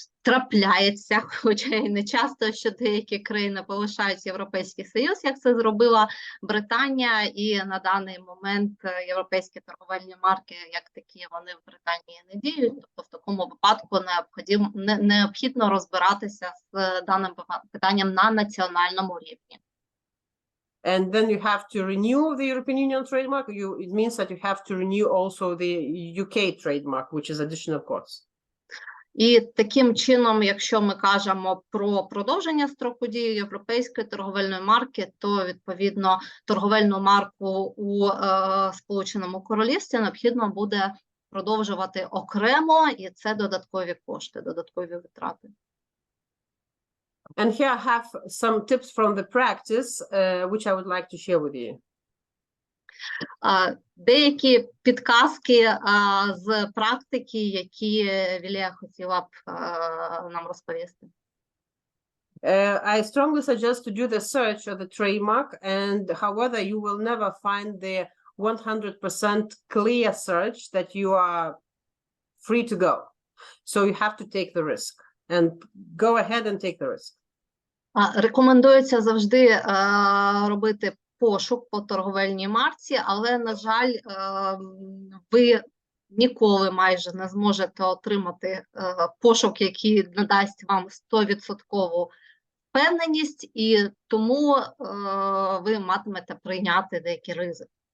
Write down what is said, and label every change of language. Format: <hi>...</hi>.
<uk>трапляється, хоча і не часто, що деякі країни полишають Європейський Союз, як це зробила Британія, і на даний момент європейські торговельні марки, як такі, вони в Британії не діють, тобто в такому випадку необхідно розбиратися з даним питанням на національному рівні.</uk> <en>And then you have to renew the European Union trademark. It means that you have to renew also the UK trademark, which is additional cost.</en> <uk>І таким чином, якщо ми кажемо про продовження строку дії європейської торговельної марки, то, відповідно, торговельну марку у Сполученому Королівстві необхідно буде продовжувати окремо, і це додаткові кошти, додаткові витрати.</uk> <en>And here I have some tips from the practice, which I would like to share with you.</en> <uk>Деякі підказки з практики, які Вілія хотіла б нам розповісти.</uk> <en>I strongly suggest to do the search of the trademark, and however, you will never find the 100% clear search that you are free to go. So you have to take the risk and go ahead and take the risk.</en> <uk>Рекомендується завжди робити пошук по торговельній марці, але, на жаль, ви ніколи майже не зможете отримати пошук, який надасть вам 100% впевненість, і тому ви матимете прийняти деякі ризики.</uk>